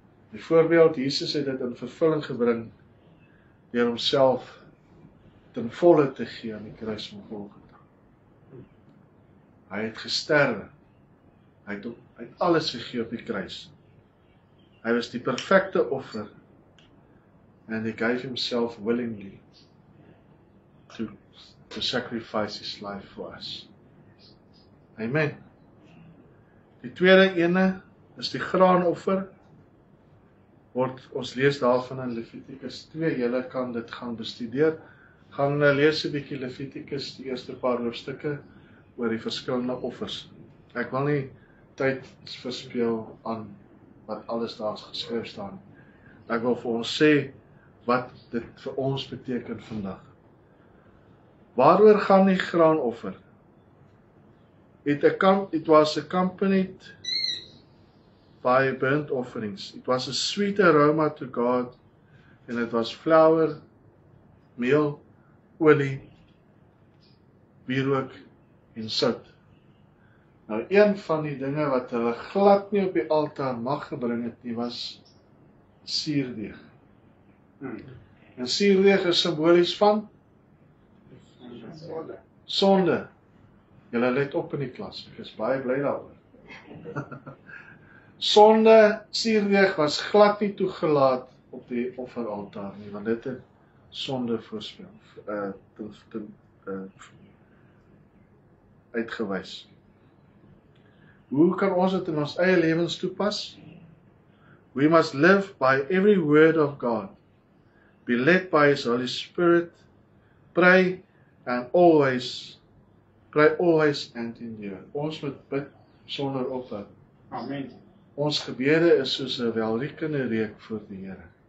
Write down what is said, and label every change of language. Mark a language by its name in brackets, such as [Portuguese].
[Afrikaans] Byvoorbeeld, Jesus het dit in vervulling gebring deur homself ten volle te gee aan die kruis van Golgotha. Hy het gesterwe. Hy het alles gegee op die kruis. Hy was die perfekte offer [English] and he gave himself willingly to sacrifice his life for us. [Afrikaans] Amen. Die tweede ene is die graanoffer. Ons lees daarvan in Levitikus 2. Julle kan dit gaan bestudeer. Gaan lees 'n bietjie Levitikus, die eerste paar hoofstukke oor die verskillende offers. Ek wil nie tyd verspeel aan wat alles daar geskryf staan. Ek wil vir ons sê wat dit vir ons beteken vandag. Waaroor gaan die graanoffer? [English] It was accompanied by burnt offerings. It was a sweet aroma to God, and it was flour, [Afrikaans] meel, olie, wierook en sout. Nou, een van die dinge wat hulle glad nie op die altaar mag gebring het nie, was suurdeeg. En suurdeeg is simbolies van sonde. Julle let op in die klas, ek is baie bly daaroor. Sonde, suurdeeg was glad nie toegelaat op die offeraltaar nie, want dit het sonde voorspel, uitgewys. Hoe kan ons dit in ons eie lewens toepas? [English] We must live by every word of God, be led by His Holy Spirit, pray always and endure. [Afrikaans] Ons moet bid sonder ophou. Amen. Ons gebede is soos 'n welriekende reuk voor die Here.